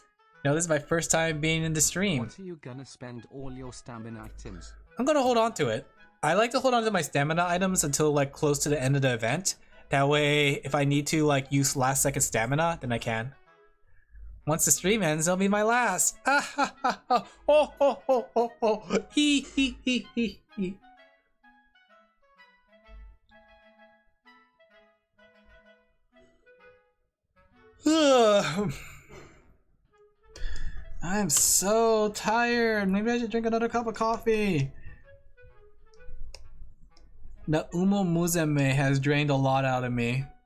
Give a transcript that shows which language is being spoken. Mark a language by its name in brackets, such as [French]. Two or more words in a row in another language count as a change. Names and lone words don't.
[English] You know, this is my first time being in the stream. What are you gonna spend all your stamina items? I'm gonna hold on to it. I like to hold on to my stamina items until like close to the end of the event. That way, if I need to like use last second stamina, then I can. Once the stream ends, it'll be my last. Ah ha ha ha. Oh ho ho ho ho. Hee hee hee hee hee. I'm so tired. Maybe I should drink another cup of coffee. The Umumuzume has drained a lot out of me.